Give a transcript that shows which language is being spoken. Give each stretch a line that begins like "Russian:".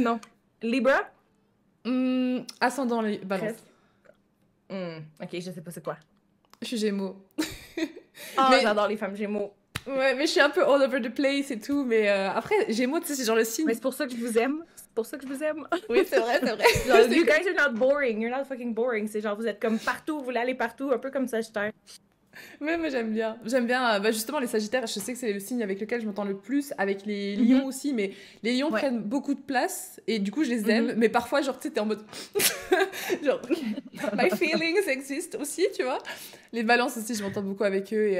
French: Non. Libra? Ascendant les Balance. Ok, je sais pas c'est quoi. Je suis Gémeaux. Mais... j'adore les femmes Gémeaux. Ouais, mais je suis un peu
English: all over the place
French: et tout, mais après, Gémeaux, tu sais, c'est genre le signe. Mais c'est pour ça que je vous aime. C'est pour ça que je vous aime. Oui, c'est vrai.
English: Genre, you guys are not boring. You're not fucking boring.
French: C'est genre, vous êtes comme partout, vous voulez aller partout, un peu comme Sagittaire. Ouais, mais j'aime bien. Justement, les Sagittaires, je sais que c'est le signe avec lequel je m'entends le plus, avec les Lions aussi, mais les Lions prennent beaucoup de place, et du coup, je les aime, mais parfois, genre, tu sais, t'es en mode... genre,
English: my feelings exist
French: aussi, tu vois. Les Balances aussi, je m'entends beaucoup avec eux, et...